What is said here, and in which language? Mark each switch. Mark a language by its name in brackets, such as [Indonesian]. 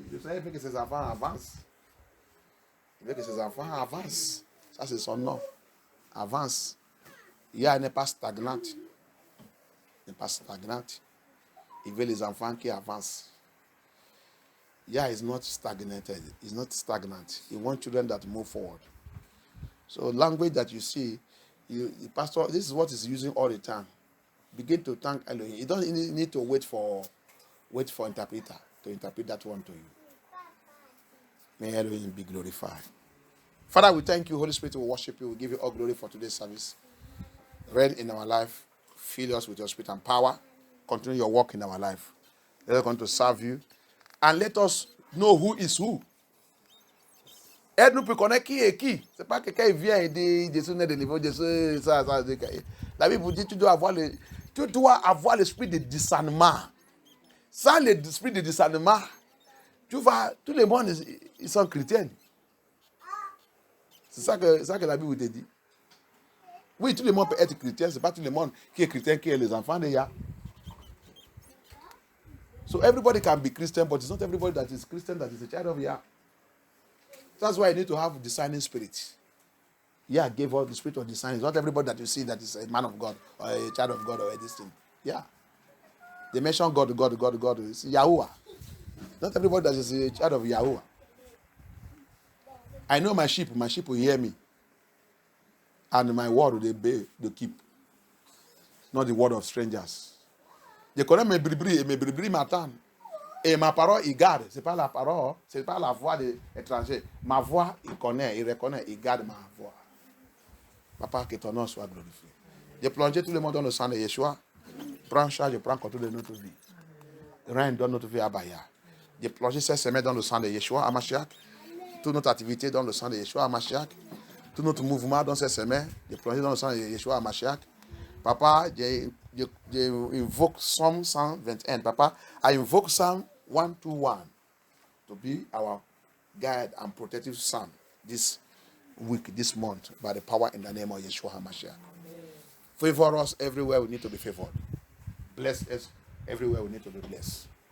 [French] Le Seigneur veut que ses enfants avancent. Il veut que ses enfants avancent. Ça, c'est son nom. Avance. Il n'est pas stagnante. Il n'est pas stagnante. Il veut les enfants qui avancent. [English] Yeah, is not stagnated. It's not stagnant. He wants children that move forward. So language that you see, the pastor, this is what he's using all the time. Begin to thank Elohim. You don't need to wait for interpreter to interpret that one to you. May Elohim be glorified. Father, we thank you. Holy Spirit, we worship you. We give you all glory for today's service. Reign in our life. Fill us with your spirit and power. Continue your work in our life. Let us continue to serve you. And let us know who is who. [French] Aide-nous pour connaître qui est qui. Ce n'est pas quelqu'un qui vient et dit Jésus n'est de niveau, Jésus, ça. La Bible vous dit tu dois avoir l'esprit de discernement. Sans l'esprit de discernement, tout le monde, ils sont chrétiens. C'est ça que la Bible te dit. Oui, tout le monde peut être chrétien. Ce n'est pas tout le monde qui est chrétien qui est les enfants de Yah. [English] So everybody can be Christian, but it's not everybody that is Christian that is a child of Yah. That's why you need to have discerning spirit. Yah gave us the spirit of discerning. It's not everybody that you see that is a man of God or a child of God or this thing. Yeah. They mention God. It's Yahuwah. Not everybody that is a child of Yahuwah. I know my sheep will hear me. And my word they keep. Not the word of strangers. [French] Je connais mes bribris m'attendent. Et ma parole, il garde. Ce n'est pas la parole, ce n'est pas la voix des étrangers. Ma voix, il connaît, il reconnaît, il garde ma voix. Papa, que ton nom soit glorifié. J'ai plongé tout le monde dans le sang de Yeshua. Prends charge, je prends contrôle de notre vie. Règne dans notre vie à Baya. J'ai plongé cette semaine dans le sang de Yeshua à Mashiach. Toute notre activité dans le sang de Yeshua à Mashiach. Tout notre mouvement dans cette semaine, j'ai plongé dans le sang de Yeshua à Mashiach. Papa, j'ai invoque Psalm 121. [English] Papa, I invoke Psalm 121 to be our guide and protective psalm this week, this month, by the power in the name of Yeshua HaMashiach. Favor us everywhere we need to be favored. Bless us everywhere we need to be blessed.